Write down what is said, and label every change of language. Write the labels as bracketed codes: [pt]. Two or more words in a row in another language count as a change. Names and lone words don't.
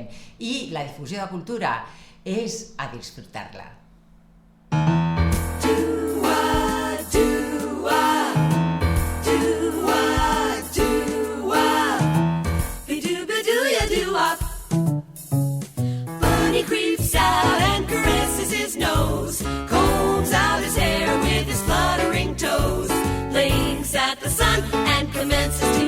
[ca] I la difusió de cultura és a disfrutar-la. [en] Bunny creeps out and caresses his nose, combs out his hair with his fluttering toes, blinks at the sun and commences